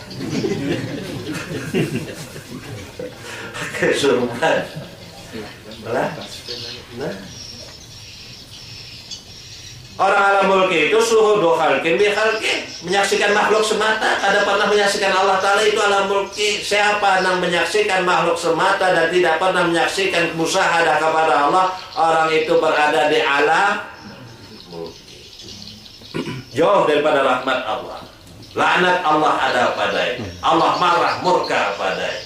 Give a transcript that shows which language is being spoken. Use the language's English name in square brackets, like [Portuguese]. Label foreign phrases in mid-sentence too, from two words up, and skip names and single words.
[Indonesian] Kesurupan. Nah. [Banjar] Orang [Arabic] عالم ملكي [Banjar] itu [Arabic] شهود خلق بخلق, [Banjar] menyaksikan makhluk semata, kada pernah menyaksikan [Arabic] الله تعالى, [Banjar] itu [Arabic] عالم ملكي. [Indonesian] Siapa yang menyaksikan makhluk semata dan tidak pernah menyaksikan musyahadah kepada Allah, orang itu berada di [Arabic] عالم ملكي, [Indonesian] jauh daripada rahmat Allah. Laknat Allah ada padanya, Allah marah murka padanya.